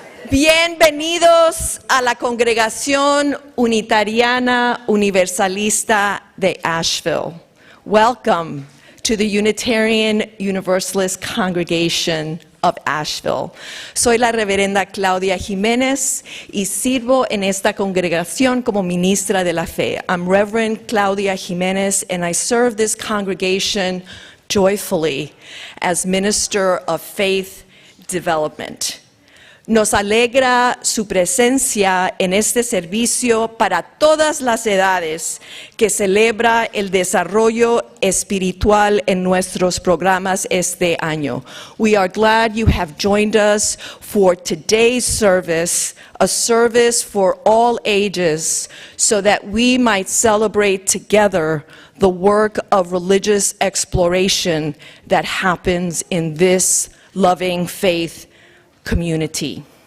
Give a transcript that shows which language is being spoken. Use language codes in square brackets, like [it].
[es] Bienvenidos a la Congregación Unitariana Universalista de Asheville. [en] Welcome to the Unitarian Universalist Congregation of Asheville. [es] Soy la reverenda Claudia Jiménez y sirvo en esta congregación como ministra de la fe. [en] I'm Reverend Claudia Jiménez and I serve this congregation joyfully as minister of faith development. [es] Nos alegra su presencia en este servicio para todas las edades que celebra el desarrollo espiritual en nuestros programas este año. [en] We are glad you have joined us for today's service, a service for all ages, so that we might celebrate together the work of religious exploration that happens in this loving faith community.